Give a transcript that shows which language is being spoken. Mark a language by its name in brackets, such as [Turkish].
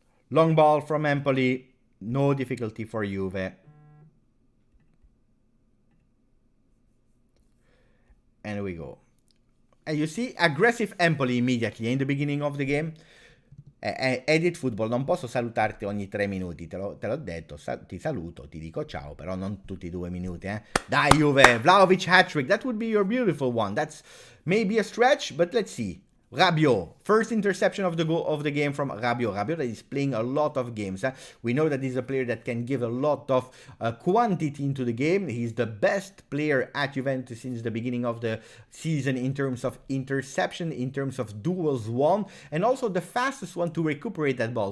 [English] Long ball from Empoli, no difficulty for Juve. And we go. And you see, aggressive Empoli immediately in the beginning of the game. [Italian] Edit Football, non posso salutarti ogni 3 minuti, te l'ho detto, ti saluto, ti dico ciao, però non tutti i 2 minuti, eh. Dai Juve, [English] Vlahovic hat-trick, that would be your beautiful one. That's maybe a stretch, but let's see. Rabiot, first interception of the game from Rabiot. Rabiot that is playing a lot of games. We know that he's a player that can give a lot of quantity into the game. He's the best player at Juventus since the beginning of the season in terms of interception, in terms of duels won, and also the fastest one to recuperate that ball.